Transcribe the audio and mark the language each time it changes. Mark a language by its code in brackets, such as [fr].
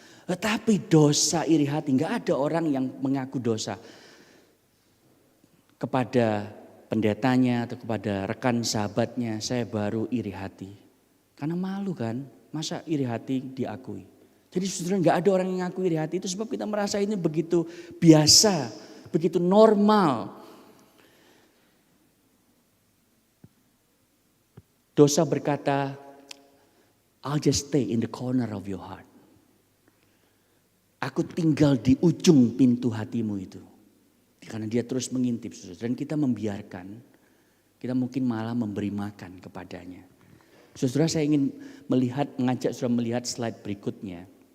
[id] Tetapi dosa iri hati, nggak ada orang yang mengaku dosa kepada pendetanya atau kepada rekan sahabatnya. Saya baru iri hati, karena malu kan, masa iri hati diakui. Jadi saudara, nggak ada orang yang ngaku iri hati, itu sebab kita merasa ini begitu biasa, begitu normal. Dosa berkata, [en] I'll just stay in the corner of your heart. [id] Aku tinggal di ujung pintu hatimu itu. Karena dia terus mengintip. Dan kita membiarkan, kita mungkin malah memberi makan kepadanya. Saudara, saya ingin mengajak saudara melihat slide berikutnya.